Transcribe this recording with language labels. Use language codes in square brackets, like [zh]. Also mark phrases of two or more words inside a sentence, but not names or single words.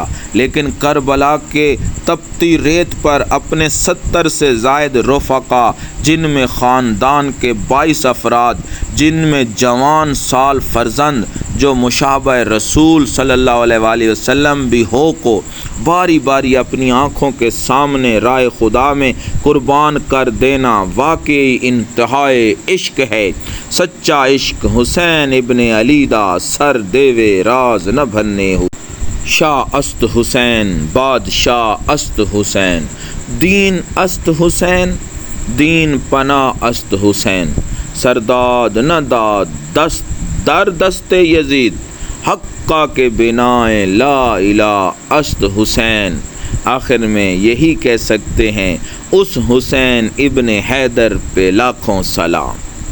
[ur] لیکن کربلا کے تپتی ریت پر اپنے 70 سے زائد رفقا، جن میں خاندان کے 22 افراد، جن میں جوان سال فرزند جو مشابہ رسول [ar] صلی اللہ علیہ وآلہ وسلم [ur] بھی ہو کو باری باری اپنی آنکھوں کے سامنے راہ خدا میں قربان کر دینا واقعی انتہائے عشق ہے۔ [pa] سچا عشق حسین ابن علی دا سر دیوے راز نہ بھنے ہو، [fa] شاہ است حسین بادشاہ است حسین، دین است حسین دین پناہ است حسین، سرداد نہ داد دست در دست یزید، حقہ کے بنائے لا الہ است حسین۔ [ur] آخر میں یہی کہہ سکتے ہیں، اس حسین ابن حیدر پہ لاکھوں سلام۔